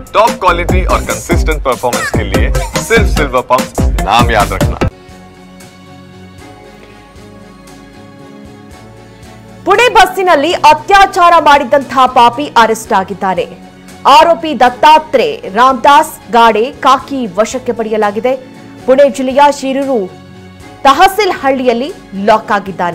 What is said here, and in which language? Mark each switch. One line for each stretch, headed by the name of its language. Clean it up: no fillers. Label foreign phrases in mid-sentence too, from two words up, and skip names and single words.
English: top quality
Hindi: और
English: consistent performance
Hindi: के लिए सिर्फ सिल्वर पंप नाम याद रखना।
Kannada: ಪುಣೆ ಬಸ್ಸಿನಲ್ಲಿ ಅತ್ಯಾಚಾರ ಮಾಡಿದಂತಹ ಪಾಪಿ ಅರೆಸ್ಟ್ ಆಗಿದ್ದಾನೆ. ಆರೋಪಿ ದತ್ತಾತ್ರೇಯ ರಾಮದಾಸ್ ಗಾಡೆ ಕಾಕಿ ವಶಕ್ಕೆ ಪಡೆಯಲಾಗಿದೆ. ಪುಣೆ ಜಿಲ್ಲೆಯ ಶಿರೂರು ತಹಸೀಲ್ ಹಳ್ಳಿಯಲ್ಲಿ ಲಾಕ್ ಆಗಿದ್ದಾನೆ.